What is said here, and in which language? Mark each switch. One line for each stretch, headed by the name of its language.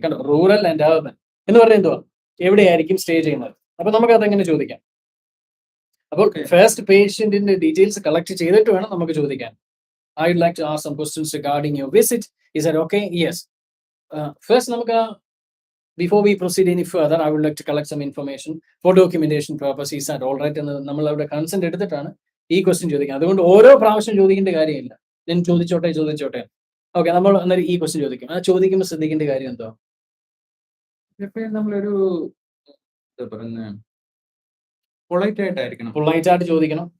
Malayalam: കണ്ടോ, rural and urban എന്ന് പറഞ്ഞാൽ എന്തുവാ, എവിടെയായിരിക്കും സ്റ്റേ ചെയ്യുന്നത്. അപ്പൊ നമുക്ക് അതെങ്ങനെ ചോദിക്കാം? അപ്പോൾ ഫസ്റ്റ് പേഷ്യന്റിന്റെ ഡീറ്റെയിൽസ് കളക്ട് ചെയ്തിട്ട് വേണം നമുക്ക് ചോദിക്കാൻ.
English: I would like to ask some questions regarding your visit. Is that okay? Yes. First, before we proceed any further, I would like to collect some information for documentation purpose. Is that all right?
Malayalam: And നമ്മൾ അവിടെ consent എടുത്തിട്ടാണ് ഈ question ചോദിക്കുന്നത്. അതുകൊണ്ട് ഓരോ പ്രാവശ്യം ചോദിക്കേണ്ട കാര്യമില്ല. ഞാൻ ചോദിച്ചോട്ടെ. ഓക്കെ, നമ്മൾ അന്നേരം ഈ ക്വസ്റ്റ്യൻ ചോദിക്കും. ആ ചോദിക്കുമ്പോൾ ശ്രദ്ധിക്കേണ്ട കാര്യം എന്തോ, നമ്മളൊരു പൊളൈറ്റ് ആയിട്ട് ചോദിക്കണം.